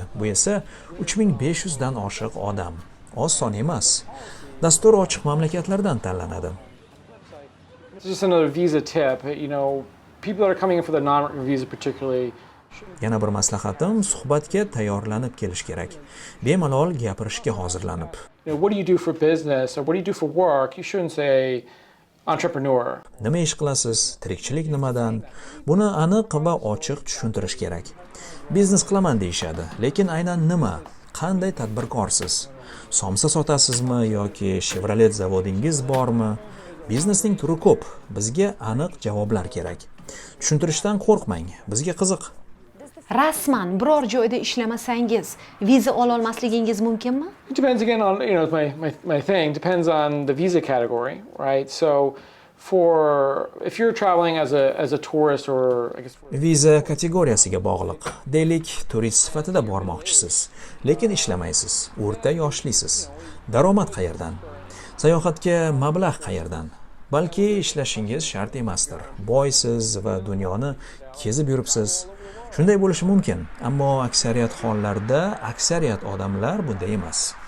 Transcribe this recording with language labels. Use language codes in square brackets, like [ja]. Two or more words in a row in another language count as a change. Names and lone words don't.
[uz] Bu esa 3500 dan oshiq odam. Oz son emas. Dastur ochiq mamlakatlardan tanlanadi. [en] It's just another visa tip. You know, people that are coming in for the non-immigrant visa particularly. [uz] Yana bir maslahatim, suhbatga tayyorlanib kelish kerak. Bemalol gapirishga hozirlanib. [en] You know, what do you do for business or what do you do for work? You shouldn't say, entrepreneur. [uz] Nima ish qilasiz? Tirikchilik nimadan? Buni aniq va ochiq tushuntirish kerak. Biznes qilaman deyshadi, lekin aynan nima? Qanday tadbirkorsiz? Somsa sotasizmi yoki Chevrolet zavodingiz bormi? Biznesning turi ko'p. Bizga aniq javoblar kerak. Tushuntirishdan qo'rqmang. Bizga qiziq. Rasman biror joyda ishlamasangiz, viza ola olmasligingiz mumkinmi? [en] It depends again on, my thing depends on the visa category, right? So if you're traveling as a tourist or I guess [uz] Viza kategoriyasiga bog'liq. Deylik, turist sifatida bormoqchisiz, lekin ishlamaysiz, o'rta yoshlisiz. Daromad qayerdan? Sayohatga mablag' qayerdan? Balki ishlashingiz shart emasdir. Boysiz va dunyoni kezib yuribsiz. Shunday bo'lishi mumkin, ammo aksariyat hollarda aksariyat odamlar bunday emas.